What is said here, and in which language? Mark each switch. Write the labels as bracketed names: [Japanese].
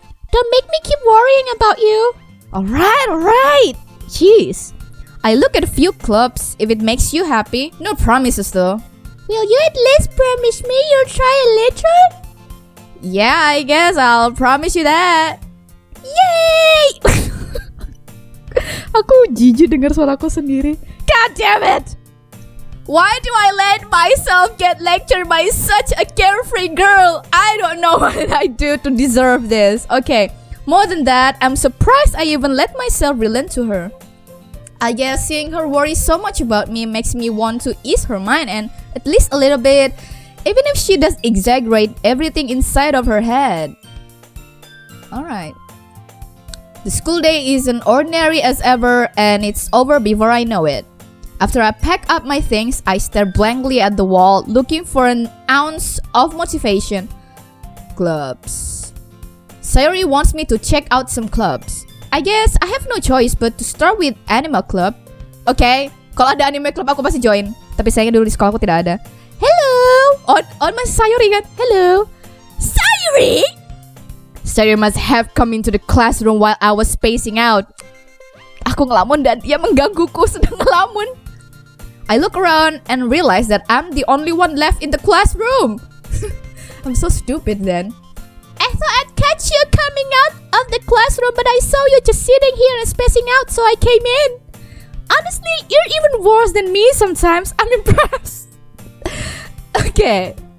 [English] Don't make me keep worrying about you. Alright. Jeez. I look at a few clubs if it makes you happy. No promises though. Will you at least promise me you'll try it later? Yeah, I guess I'll promise you that. Yay! [Indonesian] Aku jijik dengar suaraku sendiri. [English] God damn it! Why do I let myself get lectured by such a carefree girl? I don't know what did I do to deserve this. Okay, more than that, I'm surprised I even let myself relent to her. I guess seeing her worry so much about me makes me want to ease her mind and at least a little bit, even if she does exaggerate everything inside of her head. Alright. The school day is as ordinary as ever and it's over before I know it. After I pack up my things, I stare blankly at the wall, looking for an ounce of motivation. Clubs. Sayori wants me to check out some clubs. I guess I have no choice but to start with Animal Club. [Indonesian] Okay, kalau ada anime club aku pasti join. Tapi sayangnya dulu di sekolah aku tidak ada. [English] Hello! [Indonesian] On mas Sayori kan? [English] Hello! Sayori! Sayori must have come into the classroom while I was spacing out. [Indonesian] Aku ngelamun dan dia menggangguku sedang ngelamun. [English] I look around and realize that I'm the only one left in the classroom. I'm so stupid then. I thought I'd catch you coming out of the classroom, but I saw you just sitting here and spacing out, so I came in. Honestly, you're even worse than me sometimes. I'm impressed. Okay.